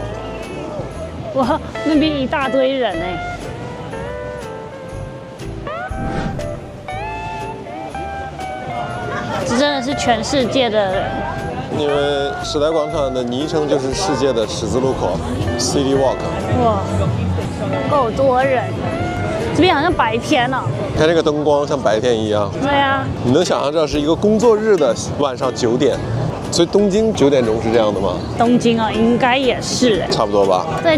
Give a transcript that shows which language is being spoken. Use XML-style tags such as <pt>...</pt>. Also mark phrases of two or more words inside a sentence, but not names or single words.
<zh>哇，那邊一大堆人哎！這真的是全世界的人。因為時代廣場的昵稱就是世界的十字路口 ，</zh> <en>City Walk。</en> <zh>哇，夠多人！這邊好像白天哦。看這個燈光像白天一樣。對啊。你能想象這是一個工作日的晚上9點，所以東京9點鐘是這樣的嗎？東京哦，應該也是。差不多吧。對，</zh>